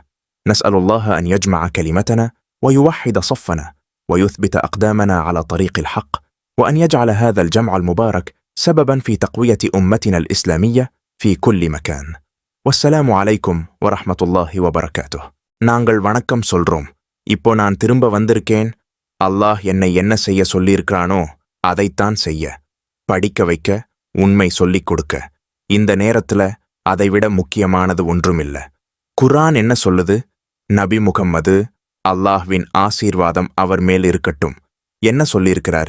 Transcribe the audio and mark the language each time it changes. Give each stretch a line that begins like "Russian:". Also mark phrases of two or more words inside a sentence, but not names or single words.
Arabic: نسأل الله أن يجمع كلمتنا ويوحد صفنا ويثبت أقدامنا على طريق الحق، وأن يجعل هذا الجمع المبارك سببا في تقوية أمتنا الإسلامية في كل مكان. والسلام عليكم ورحمة الله وبركاته.
Tamil: நாங்கள் வணக்கம் சொல்றோம். இப்போ நான் திரும்ப வந்திருக்கேன். அல்லாஹ் என்னை என்ன செய்ய சொல்லியிருக்கிறானோ அதைத்தான் செய்ய, படிக்க வைக்க, உண்மை சொல்லிக் கொடுக்க. இந்த நேரத்துல அதைவிட முக்கியமானது ஒன்றுமில்ல. குர்ஆன் என்ன சொல்லுது? நபி முகம்மது, அல்லாஹ்வின் ஆசீர்வாதம் அவர் மேல் இருக்கட்டும், என்ன சொல்லியிருக்கிறார்?